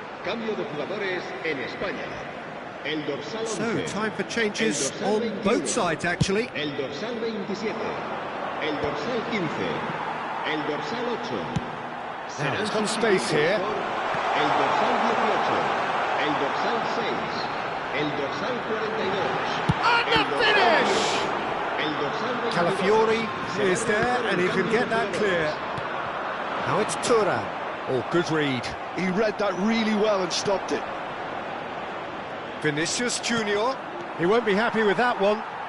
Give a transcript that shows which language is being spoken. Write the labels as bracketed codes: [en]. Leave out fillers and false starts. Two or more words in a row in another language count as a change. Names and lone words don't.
[es] Cambio de jugadores en España. El dorsal 11. [en] So, time for changes on both sides, actually. [es] El dorsal 27. El dorsal 15. El dorsal 8. [en] Now, it's got space here. [es] El dorsal 18. El dorsal 6. El dorsal 42. [en] And the finish! [es] El dorsal 22. [en] Calafiori is there, and he can get that clear. Now it's Tura. Oh, good read. He read that really well and stopped it. Vinicius Junior. He won't be happy with that one.